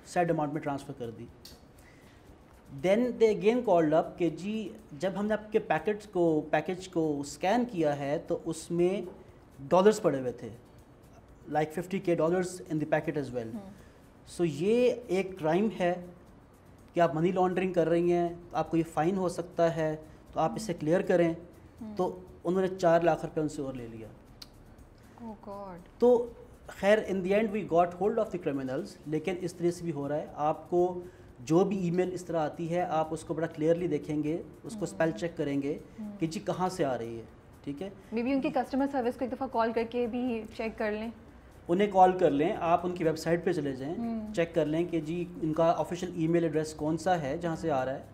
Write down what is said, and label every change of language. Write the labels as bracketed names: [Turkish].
[Urdu] Sad amount میں transfer کر دی. [English] then they again called up [Urdu] کہ جی جب ہم نے آپ کے پیکج کو اسکین کیا ہے تو اس میں ڈالرز پڑے ہوئے تھے, [English] Like $50,000 in the packet as well. [Urdu] سو یہ ایک کرائم ہے کہ آپ منی لانڈرنگ کر رہی ہیں, آپ کو یہ فائن ہو سکتا ہے, تو آپ اسے کلیئر کریں. تو انہوں نے 4 لاکھ روپے ان سے اور لے لیا. تو خیر [English] In the end we got hold of the criminals. [Urdu] لیکن اس طرح سے بھی ہو رہا ہے, آپ کو جو بھی ای میل اس طرح آتی ہے آپ اس کو بڑا کلیئرلی دیکھیں گے, اس کو اسپیل چیک کریں گے کہ جی کہاں سے آ رہی ہے. ٹھیک ہے. مے بی ان کی کسٹمر سروس کو ایک دفعہ کال کر کے بھی چیک کر لیں, انہیں کال کر لیں, آپ ان کی ویب سائٹ پہ چلے جائیں, چیک کر لیں کہ جی ان کا آفیشیل ای میل ایڈریس کون سا ہے جہاں سے آ رہا ہے.